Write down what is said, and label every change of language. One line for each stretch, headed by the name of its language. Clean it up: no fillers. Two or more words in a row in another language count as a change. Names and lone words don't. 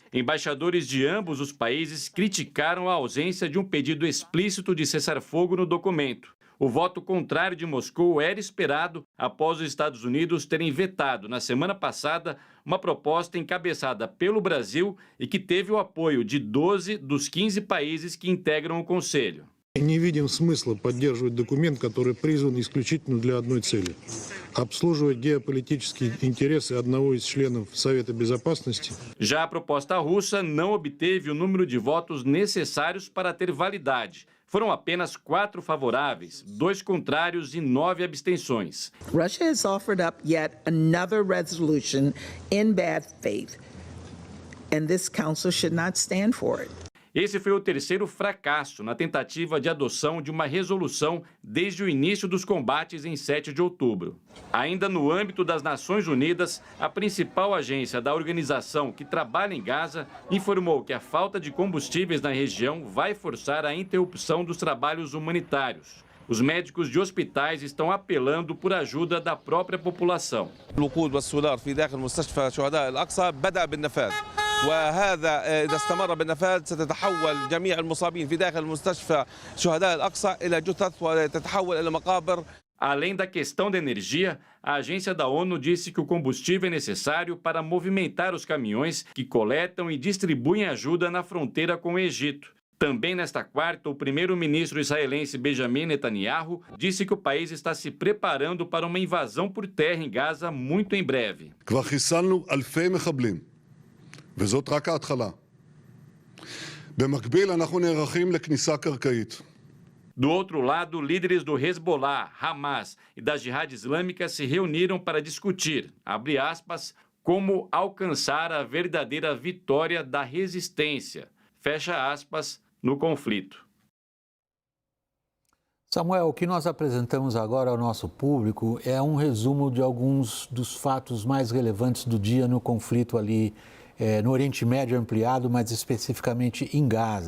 Portuguese: Embaixadores de ambos os países criticaram a ausência de um pedido explícito de cessar-fogo no documento. O voto contrário de Moscou era esperado após os Estados Unidos terem vetado, na semana passada, uma proposta encabeçada pelo Brasil e que teve o apoio de 12 dos 15 países que integram o Conselho.
Russian: Не видим смысла поддерживать документ, который призван исключительно для одной цели – обслуживать геополитические интересы одного из членов Совета Безопасности.
Portuguese: Já a proposta russa não obteve o número de votos necessários para ter validade. Foram apenas 4 favoráveis, 2 contrários e 9 abstenções.
English: Russia has offered up yet another resolution in bad faith, and this council should not stand for it.
Portuguese: Esse foi o terceiro fracasso na tentativa de adoção de uma resolução desde o início dos combates em 7 de outubro. Ainda no âmbito das Nações Unidas, a principal agência da organização que trabalha em Gaza informou que a falta de combustíveis na região vai forçar a interrupção dos trabalhos humanitários. Os médicos de hospitais estão apelando por ajuda da própria população.
Arabic: وهذا إذا استمر بالنفاذ ستتحول جميع المصابين في داخل مستشفى شهداء الأقصى إلى جثث وتتحول إلى مقابر.
Portuguese: Além da questão da energia, a agência da ONU disse que o combustível é necessário para movimentar os caminhões que coletam e distribuem ajuda na fronteira com o Egito. Também nesta quarta, o primeiro-ministro israelense Benjamin Netanyahu disse que o país está se preparando para uma invasão por terra em Gaza muito em breve.
Hebrew: וזאת רק ההתחלה. במקביל אנחנו נערכים לכניסה קרקעית.
Portuguese: Do outro lado, líderes do Hezbollah, Hamas e da Jihad Islâmica se reuniram para discutir, abre aspas, como alcançar a verdadeira vitória da resistência, fecha aspas, no conflito. Samuel, o que nós apresentamos agora ao nosso público é um resumo de alguns dos fatos mais relevantes do dia no conflito ali no Oriente Médio ampliado, mas especificamente em Gaza.